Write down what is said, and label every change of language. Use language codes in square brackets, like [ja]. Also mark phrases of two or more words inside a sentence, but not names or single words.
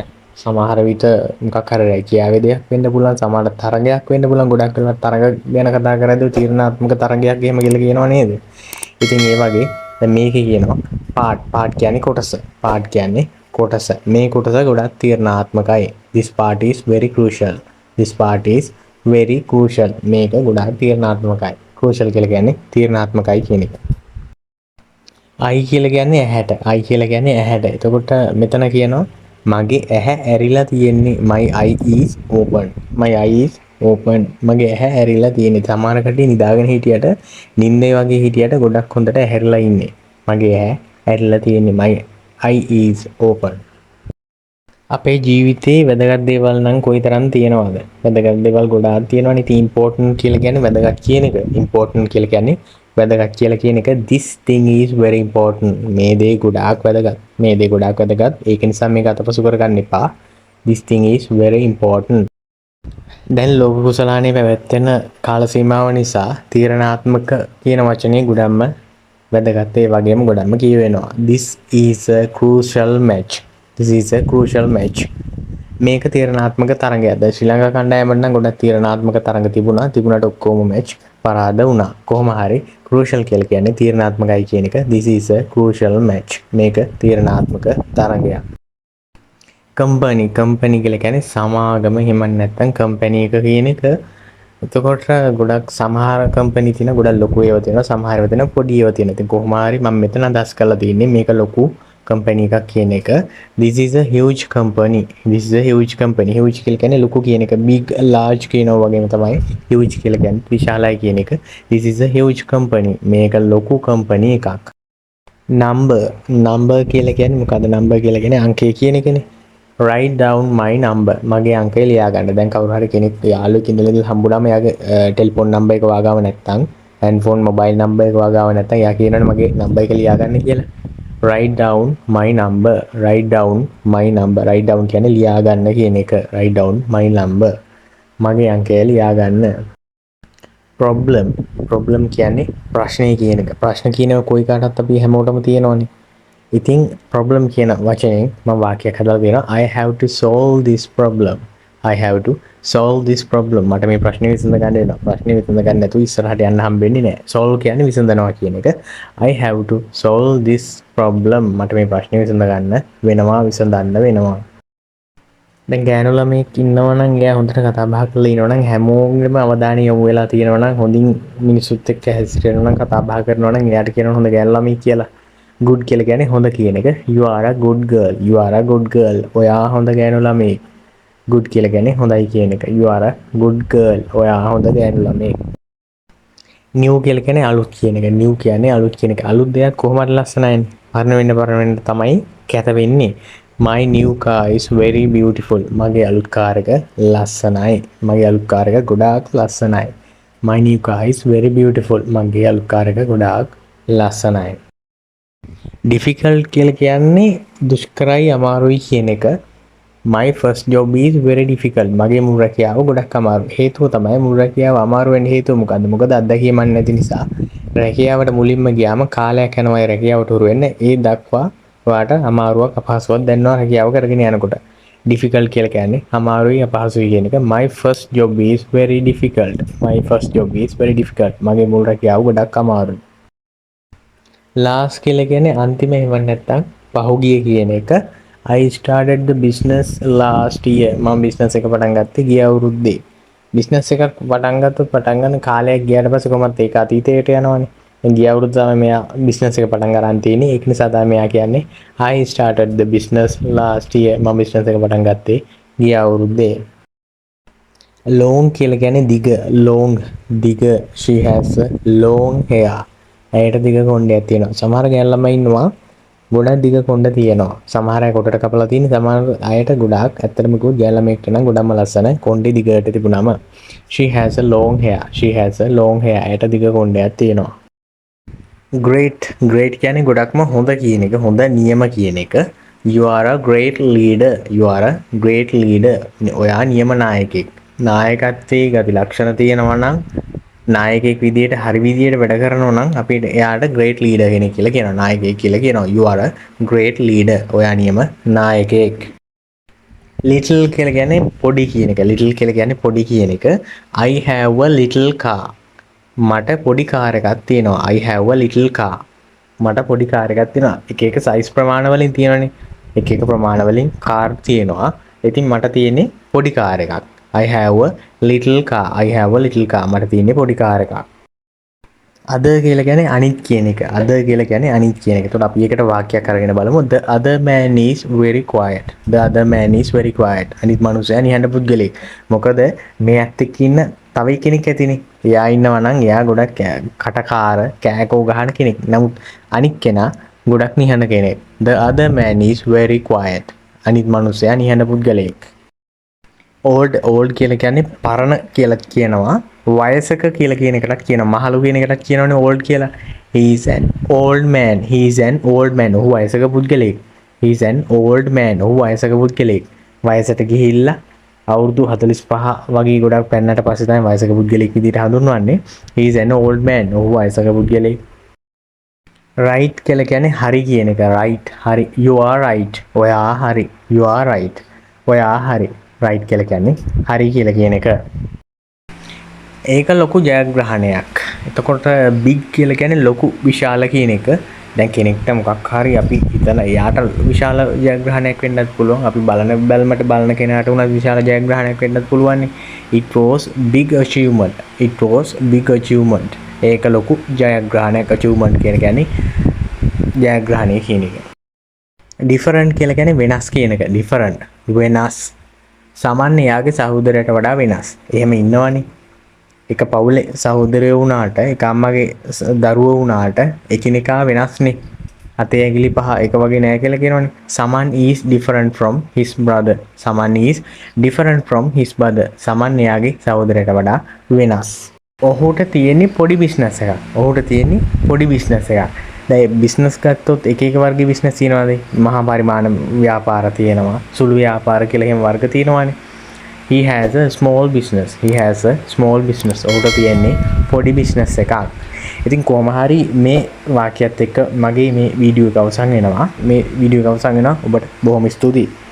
[si] සමහර විට මොකක් හරි රැකියාවේ දෙයක් වෙන්න පුළුවන්, සමහර තරගයක් වෙන්න පුළුවන්. ගොඩක් වෙලාවට තරග ගැන කතා කරද්දී තීරණාත්මක තරගයක් එහෙම කියලා කියනවා නේද? ඉතින් ඒ වගේ දැන් මේකේ කියනවා පාට් කියන්නේ කොටස. පාට් කියන්නේ කොටස. මේ කොටස ගොඩක් තීරණාත්මකයි. [en] This part is very crucial. This part is very crucial. [si] මේක ගොඩක් තීරණාත්මකයි. crucial කියලා කියන්නේ තීරණාත්මකයි කියන එක. I කියලා කියන්නේ ඇහැට. I කියලා කියන්නේ ඇහැට. එතකොට මෙතන කියනවා මගේ ඇහැ ඇරිලා තියෙන්නේ. [en] My eye is open. My eye is open. [si] මගේ ඇහැ ඇරිලා තියෙන්නේ. සමහර කට්ටිය නිදාගෙන හිටියට නිින්දේ වගේ හිටියට ගොඩක් හොඳට ඇහැරිලා ඉන්නේ. මගේ ඇහැ ඇරිලා තියෙන්නේ. [en] My eye is open. [si] අපේ ජීවිතේ වැදගත් දේවල් නම් කොයිතරම් තියෙනවද? වැදගත් දේවල් ගොඩාක් තියෙනවනේ. ඉතින් important කියලා කියන්නේ වැදගත් කියන එක. important කියලා කියන්නේ වැදගත් කියලා කියන එක. [en] This thing is very important. [si] මේ දේ ගොඩාක් වැදගත්. මේ දේ ගොඩාක් වැදගත්. ඒක නිසා මේක අතපසු කරගන්න එපා. [en] This thing is very important. [si] දැන් ලෝක කුසලානේ පැවැත්වෙන කාල සීමාව නිසා තීරණාත්මක කියන වචනේ ගොඩක්ම වැදගත්. ඒ වගේම ගොඩක්ම කියවෙනවා. [en] This is a crucial match. This is a crucial match. [si] මේක තීරණාත්මක තරගයක්. දැන් ශ්‍රී ලංකා කණ්ඩායමට නම් ගොඩක් තීරණාත්මක තරඟ තිබුණා. තිබුණාට ඔක්කොම මැච් පරාද වුණා. කොහොම හරි crucial කියලා කියන්නේ තීරණාත්මකයි කියන එක. [en] This is a crucial match. [si] මේක තීරණාත්මක තරගයක්. කම්පැනි කියලා කියන්නේ සමාගම. එහෙම නැත්නම් කම්පැනි එක කියන එක. එතකොට ගොඩක් සමහර කම්පැනි තියෙන ගොඩක් ලොකු ඒවා තියෙනවා. සමහර ඒවා තියෙන පොඩි ඒවා තියෙනවා. ඉතින් කොහොම හරි මම මෙතන අදහස් කරලා තියෙන්නේ මේක ලොකු කම්පැනි එකක් කියන එක. [en] This is a huge company. This is a huge company. [si] Huge කියලා කියන්නේ ලොකු කියන එක. [en] Big, large [si] කියනවා වගේම තමයි huge කියලා කියන්නේ විශාලයි කියන එක. [en] This is a huge company. [si] මේක ලොකු කම්පැනි එකක්. number කියලා කියන්නේ මොකද්ද? number කියලා කියන්නේ අංකය කියන එකනේ. [en] write down my number. [si] මගේ අංකය ලියා ගන්න. දැන් කවුරු හරි කෙනෙක් යාළුවෙක් ඉඳලා හම්බුනම එයාගේ [en] telephone number [si] එක වාගාව නැත්නම් [en] handphone mobile number [si] එක වාගාව නැත්නම් එයා කියනවනේ මගේ නම්බර් එක ලියා ගන්න කියලා. [en] write down my number. write down my number. write down [si] කියන්නේ ලියා ගන්න කියන එක. [en] write down my number. [si] මගේ අංකය ලියා ගන්න. problem කියන්නේ ප්‍රශ්නය කියන එක. ප්‍රශ්න කියනව කොයි කාටත් අපි හැමෝටම තියෙනවනේ. ඉතින් problem කියන වචනයෙන් මම වාක්‍යයක් හදලා දෙනවා. [en] I have to solve this problem. I have to solve this problem. [si] මට මේ ප්‍රශ්නේ විසඳ ගන්න වෙනවා. ප්‍රශ්නේ විසඳ ගන්න නැතුව ඉස්සරහට යන්න හම්බෙන්නේ නැහැ. solve කියන්නේ විසඳනවා කියන එක. [en] I have to solve this problem. [si] මට මේ ප්‍රශ්නේ විසඳ ගන්න වෙනවා, විසඳන්න වෙනවා. දැන් ගෑනු ළමෙක් ඉන්නවා නම් එයා හොඳට කතා බහ කරලා ඉන්නවා නම් හැමෝගෙම අවධානය යොමු වෙලා තියෙනවා නම් හොඳින් මිනිස්සුත් එක්ක හැසිරෙනවා නම් කතා බහ කරනවා නම් එයාට කියනවා හොඳ ගෑනු ළමෙක් කියලා. good කියලා කියන්නේ හොඳ කියන එක. [en] You are a good girl. You are a good girl. [si] ඔයා හොඳ ගෑනු ළමෙක්. good කියලා කියන්නේ හොඳයි කියන එක. [en] You are a good girl. [si] ඔයා හොඳ ගෑනු ළමෙක්. new කියලා කියන්නේ අලුත් කියන එක. new කියන්නේ අලුත් කියන එක. අලුත් දෙයක් කොහොමද ලස්සනයිනේ. පරණ වෙන්න තමයි කැත වෙන්නේ. [en] My new car is very beautiful. [si] මගේ අලුත් කාර් එක ලස්සනයි. මගේ අලුත් කාර් එක ගොඩාක් ලස්සනයි. [en] My new car is very beautiful. [si] මගේ අලුත් කාර් එක ගොඩාක් ලස්සනයි. difficult කියලා කියන්නේ දුෂ්කරයි අමාරුයි කියන එක. [en] My first job is very difficult. [si] මගේ මුල් රැකියාව ගොඩක් අමාරුයි. හේතුව තමයි මුල් රැකියාව අමාරු වෙන්න හේතුව මොකද්ද? මොකද අත්දැකීමක් නැති නිසා රැකියාවට මුලින්ම ගියාම කාලයක් යනවා ඒ රැකියාවට හුරු වෙන්න. ඒ දක්වා ඔයාට අමාරුවක් අපහසුවක් දැනෙනවා රැකියාව කරගෙන යනකොට. difficult කියලා කියන්නේ අමාරුයි අපහසුයි කියන එක. [en] My first job is very difficult. My first job is very difficult. [si] මගේ මුල් රැකියාව ගොඩක් අමාරුයි. last කියලා කියන්නේ අන්තිම එහෙම නැත්නම් පහුගිය කියන එක. [en] I started the business last year. [si] මම business එක පටන් ගත්තේ ගිය අවුරුද්දේ. business එකක් පටන් ගන්න කාලයක් ගියාට පස්සේ කොහොමද ඒක අතීතයට යනවනේ. දැන් ගිය අවුරුද්දේ තමයි මෙයා business එක පටන් ගන්න තියෙන්නේ. ඒක නිසා තමයි මෙයා කියන්නේ [en] I started the business last year. [si] මම business එක පටන් ගත්තේ ගිය අවුරුද්දේ. long කියලා කියන්නේ දිග. long දිග. [en] She has a long hair. [si] ඇයට දිග කොණ්ඩයක් තියෙනවා. සමහර ගෑනු ළමයි ඉන්නවා ගොඩක් දිග කොණ්ඩ තියෙනවා. සමහර අය කොටට කපලා තියෙන. සමහර අයට ගොඩාක් ඇත්තටම කිව්වොත් ගෑනු ළමෙක්ට නම් ගොඩක්ම ලස්සන කොණ්ඩේ දිගට තිබුණාම. [en] She has a long hair. She has a long hair. [si] ඇයට දිග කොණ්ඩයක් තියෙනවා. great කියන්නේ ගොඩක්ම හොඳ කියන එක. හොඳ නියම කියන එක. [en] You are a great leader. You are a great leader. [si] ඔයා නියම නායකයෙක්. නායකත්වයේ ගති ලක්ෂණ තියෙනවා නම් නායකයෙක් විදියට හරි විදියට වැඩ කරනවා නම් අපිට එයාට [en] great leader [si] කෙනෙක් කියලා කියනවා. නායකයෙක් කියලා කියනවා. [en] You are a great leader. [si] ඔයා නියම නායකයෙක්. Little කියලා කියන්නේ පොඩි කියන එක. Little කියලා කියන්නේ පොඩි කියන එක. [en] I have a little car. [si] මට පොඩි කාර් එකක් තියෙනවා. [en] I have a little car. [si] මට පොඩි කාර් එකක් තියෙනවා. එක එක size ප්‍රමාණ වලින් තියෙනවනේ. එක එක ප්‍රමාණ වලින් කාර් තියෙනවා. ඉතින් මට තියෙන්නේ පොඩි කාර් එකක්. [en] I have a little car. I have a little car. [si] මට තියෙන්නේ පොඩි කාර් එකක්. other කියලා කියන්නේ අනිත් කියන එක. other කියලා කියන්නේ අනිත් කියන එක. එතකොට අපි ඒකට වාක්‍යයක් අරගෙන බලමු. [en] The other man is very quiet. The other man is very quiet. [si] අනිත් මනුස්සයා නිහඬ පුද්ගලෙක්. මොකද මේ ඇත්තෙක් ඉන්න තව කෙනෙක් ඇතිනේ. එයා ඉන්නවා නම් එයා ගොඩක් කටකාර කෑකෝ ගහන කෙනෙක්. නමුත් අනිත් කෙනා ගොඩක් නිහඬ කෙනෙක්. [en] The other man is very quiet. [si] අනිත් මනුස්සයා නිහඬ පුද්ගලෙක්. old කියලා කියන්නේ පරණ කියලා කියනවා. වයසක කියලා කියන එකටත් කියනවා. මහලු කියන එකටත් කියනවනේ old කියලා. [en] He is an old man. He is an old man. [si] ඔහු වයසක පුද්ගලෙක්. [en] He is an old man. [si] ඔහු වයසක පුද්ගලෙක්. වයසට ගිහිල්ලා අවුරුදු 45 වගේ ගොඩක් පෙන්නට පස්සේ තමයි වයසක පුද්ගලෙක් විදිහට හඳුන්වන්නේ. [en] He is an old man. [si] ඔහු වයසක පුද්ගලෙක්. right කියලා කියන්නේ හරි කියන එක. right හරි. [en] You are right. [si] ඔයා හරි. [en] You are right. [si] ඔයා හරි. right කියලා කියන්නේ හරි කියලා කියන එක. ඒක ලොකු ජයග්‍රහණයක්. එතකොට big කියලා කියන්නේ ලොකු විශාල කියන එක. දැන් කෙනෙක්ට මොකක් හරි අපි හිතලා එයාට විශාල ජයග්‍රහණයක් වෙන්නත් පුළුවන්. අපි බලන බැල්මට බලන කෙනාට උනත් විශාල ජයග්‍රහණයක් වෙන්නත් පුළුවන්. [en] It was big achievement. It was big achievement. [si] ඒක ලොකු ජයග්‍රහණයක්. achievement කියන්නේ ජයග්‍රහණය කියන එක. different කියලා කියන්නේ වෙනස් කියන එක. different වෙනස්. සාමාන්‍ය යාගේ සහෝදරයට වඩා වෙනස්. එහෙම ඉන්නවනේ. එක පවුලේ සහෝදරයෝ වුණාට එක අම්මගේ දරුවෝ වුණාට එකිනෙකා වෙනස්නේ. අතේ ඇඟිලි පහ එක වගේ නෑ කියලා කියනවනේ. [en] Someone is different from his brother. Someone is different from his brother. [si] සමන් එයාගේ සහෝදරයට වඩා වෙනස්. ඔහුට තියෙන්නේ පොඩි බිස්නස් එකක්. ඔහුට තියෙන්නේ පොඩි බිස්නස් එකක්. දැන් බිස්නස් ගත්තොත් එක එක වර්ගයේ බිස්නස් තියෙනවාද? මහා පරිමාණ ව්‍යාපාර තියෙනවා. සුළු ව්‍යාපාර කියලා එහෙම වර්ග තියෙනවානේ. [en] He has a small business. He has a small business. [si] ඔහුට තියෙන්නේ පොඩි බිස්නස් එකක්. ඉතින් කොහොම හරි මේ වාක්‍යයත් එක්ක මගේ මේ වීඩියෝ එක අවසන් වෙනවා. මේ වීඩියෝ එක අවසන් වෙනවා. ඔබට බොහොම ස්තුතියි.